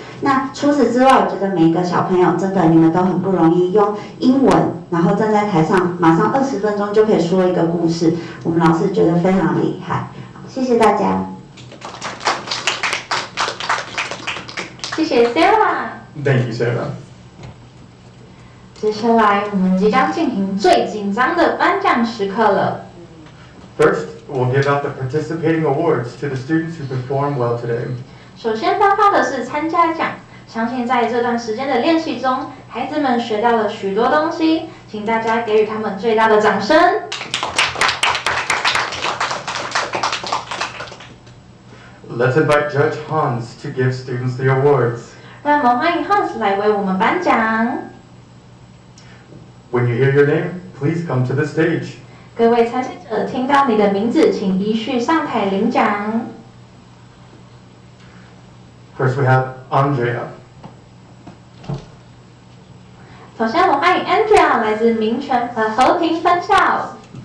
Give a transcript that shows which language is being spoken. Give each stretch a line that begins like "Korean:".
Chinese: 那除此之外，我觉得每一个小朋友真的你们都很不容易，用英文，然后站在台上，马上20分钟就可以说一个故事，我们老师觉得非常厉害。谢谢大家。谢谢 Sarah。
English: Thank you, Sarah.
Chinese: 接下来我们即将进行最紧张的颁奖时刻了。
English: First, we'll give out the participating awards to the students who perform well today.
Chinese: 首先颁发的是参加奖，相信在这段时间的练习中，孩子们学到了许多东西，请大家给予他们最大的掌声。
English: Let's invite Judge Hans to give students the awards.
Chinese: 让我们欢迎 Hans 来为我们颁奖。
English: When you hear your name, please come to the stage.
Chinese: 各位参赛者，听到你的名字，请依序上台领奖。
English: First, we have Andrea.
Chinese: 首先，我欢迎 Andrea 来自和平分校。